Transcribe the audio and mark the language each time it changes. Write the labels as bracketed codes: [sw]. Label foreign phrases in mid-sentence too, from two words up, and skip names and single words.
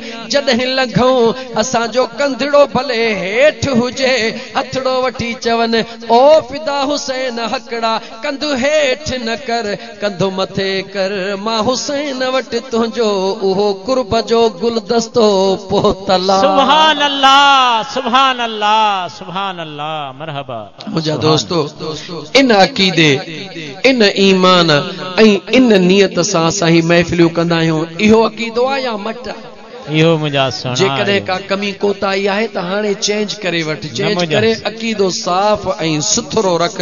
[sd] जॾहिं लघऊं असांजो कंधड़ो भले हेठि हुजे हथड़ो वठी चवनि ओ फिदा हुसैन हकड़ा कंधु हेठि न कर कंधु मथे कर मां हुसैन वटि तुंहिंजो उहो कुर्ब जो गुलदस्तो पोतला। [ar] سبحان الله سبحان الله سبحان الله مرحبا. [sd] मुंहिंजा दोस्तो इन अकीदे इन ईमान ऐं इन नियत सां असां ही महफ़िलियूं कंदा आहियूं इहो अकीदो आहे या मट इहो मुंहिंजा सुहिणा जेकॾहिं का कमी कोताही आहे त हाणे चेंज करे वठ चेंज करे अकीदो साफ़ ऐं सुथरो रख।